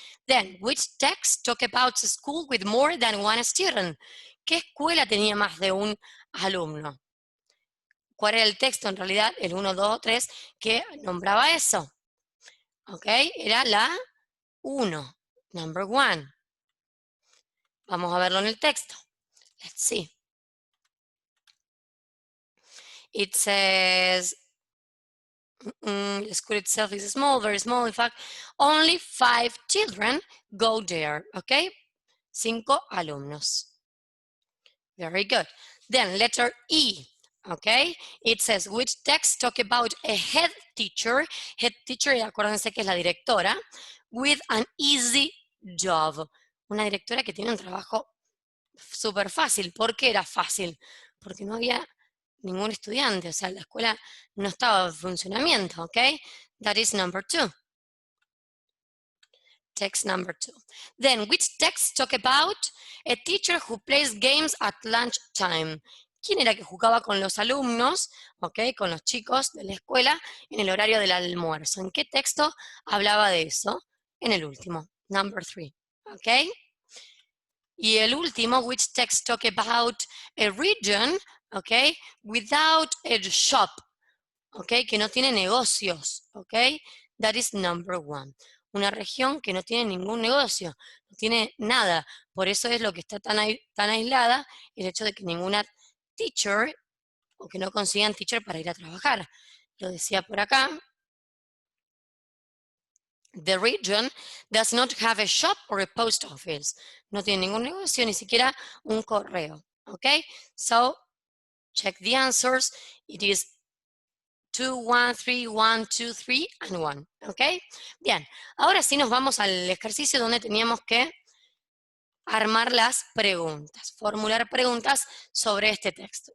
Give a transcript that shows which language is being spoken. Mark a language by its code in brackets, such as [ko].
[en] Then, which text talk about a school with more than 1 student? [es] ¿Qué escuela tenía más de un alumno? ¿Cuál era el texto en realidad? El 1, 2, 3 que nombraba eso. ¿Ok? Era la 1, number 1. Vamos a verlo en el texto. [en] Let's see. It says, the school itself is small, very small. In fact, only 5 children go there. ¿Ok? [es] 5 alumnos. [en] Very good. Then letter E, okay? It says, which text talk about a head teacher? Head teacher, [es] acuérdense que es la directora, [en] with an easy job. [es] Una directora que tiene un trabajo súper fácil. ¿Por qué era fácil? Porque no había ningún estudiante, o sea, la escuela no estaba en funcionamiento, ¿ok? [en] That is number 2. Text number 2. Then, which text talk about a teacher who plays games at lunchtime? [es] ¿Quién era que jugaba con los alumnos, okay, con los chicos de la escuela en el horario del almuerzo? ¿En qué texto hablaba de eso? En el último, [en] number 3. ¿Ok? [es] Y el último, [en] which text talk about a region, okay, without a shop, okay, [es] que no tiene negocios, [en] okay? That is number 1. [es] Una región que no tiene ningún negocio, no tiene nada. Por eso es lo que está tan aislada, el hecho de que ninguna teacher, o que no consigan teacher para ir a trabajar. Lo decía por acá. [en] The region does not have a shop or a post office. [es] No tiene ningún negocio, ni siquiera un correo. [en] Okay? So, check the answers. It is 2, 1, 3, 1, 2, 3, and 1. ¿Ok? [es] Bien, ahora sí nos vamos al ejercicio donde teníamos que armar las preguntas, formular preguntas sobre este texto.